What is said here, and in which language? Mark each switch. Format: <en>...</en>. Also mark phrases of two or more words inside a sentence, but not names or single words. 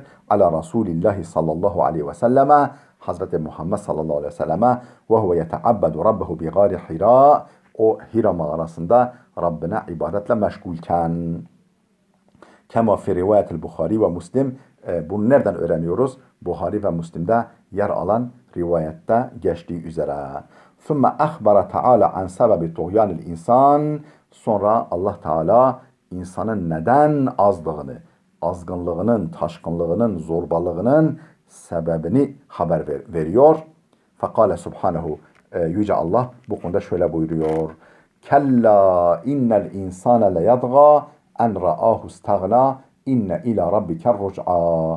<ar>على رسول الله صلى الله عليه وسلم حضرة محمد صلى الله عليه وسلم وهو يتعبد ربه بغار حراء.</ar> <tr>O Hira mağarasında Rabbine ibadetle meşgulken.</tr> <ar>كما في رواية البخاري ومسلم.</ar> <tr>Bunu nereden öğreniyoruz? Buhari ve Müslim'de yer alan rivayette geçtiği üzere.</tr> <ar>ثُمَّ أَخْبَرَ تَعَالَى عَنْ سَبَبِ طُغْيَانِ الْاِنْسَانِ</ar> <tr>Sonra Allah Teala insanın neden azdığını, azgınlığının, taşkınlığının, zorbalığının sebebini haber veriyor.</tr> <ar>فقال سبحانه,</ar> <tr>Yüce Allah bu konuda şöyle buyuruyor.</tr> <ar>كلا إن الإنسان ليطغى أن رآه استغنى إن إلى ربك الرجعى.</ar>